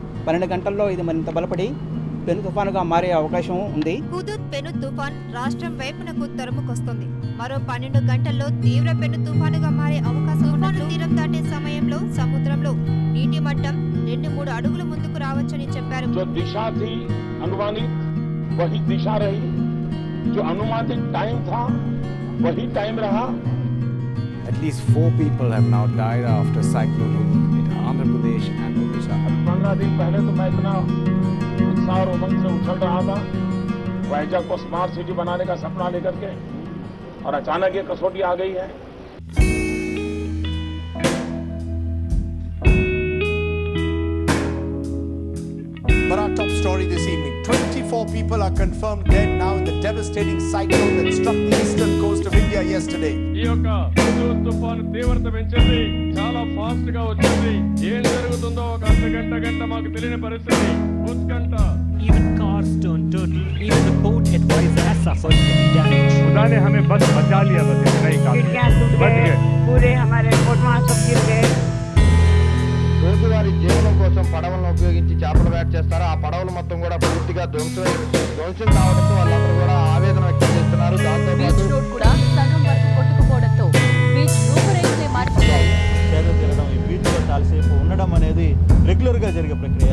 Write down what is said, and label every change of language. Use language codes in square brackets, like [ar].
[te] 12 గంటల్లో ఇది మరింత బలపడి పెను తుఫానుగా మారే అవకాశం ఉంది. హుదూద్ పెను తుఫాన్ రాష్ట్రం వైపునకు తరుముకొస్తుంది. మరో 12 గంటల్లో తీవ్ర పెను తుఫానుగా మారే అవకాశం ఉన్నట్లు తీరం దాటే సమయంలో సముద్రంలో నీటి మట్టం 2-3 అడుగుల ముందుకు రావచ్చని చెప్పారు. [hi] जो दिशा थी अनुमानित वही दिशा रही, जो अनुमानित टाइम था वही टाइम रहा. [en] At least 4 people have now died after cyclone Hudhud in Andhra Pradesh and Odisha. [hi] 15 दिन पहले तो मैं इतना उत्साह और उमंग से उछल रहा था वाइजैक को स्मार्ट सिटी बनाने का सपना लेकर के, और अचानक ये कसौटी आ गई है. [en] But our top story this evening, 24 people are confirmed dead now in the devastating cyclone that struck the eastern coast of India yesterday. [te] ఈ యొక్క హుదూద్ తుఫాను తీవ్రత పెంచింది, చాలా ఫాస్ట్ గా వచ్చింది. ఏం జరుగుతుందో ఒక గంట మాకు తెలియని పరిస్థితి. ఉత్కంఠ. [en] Even cars turned turtle. Even the boat advisor has suffered heavy damage. [hi] खुदा ने हमें बस बचा लिया, बस इतना ही काफी. बच गए. पूरे हमारे फोटो सब गिर गए. [te] రోజువారీ జీవనం కోసం పడవలను ఉపయోగించి చేపల వేట చేస్తారు. ఆ పడవలు మొత్తం కూడా పూర్తిగా ధ్వంసం కావడంతో వాళ్ళందరూ కూడా ఆవేదన వ్యక్తం చేస్తున్నారు. దాంతో బీచ్ రోడ్ కూడా సగం వరకు కొట్టుకుపోవడంతో బీచ్ రూపురేఖలే మారిపోయాయి. తిరగడం, ఈ బీచ్ లో చాలాసేపు ఉండడం అనేది రెగ్యులర్ గా జరిగే ప్రక్రియ.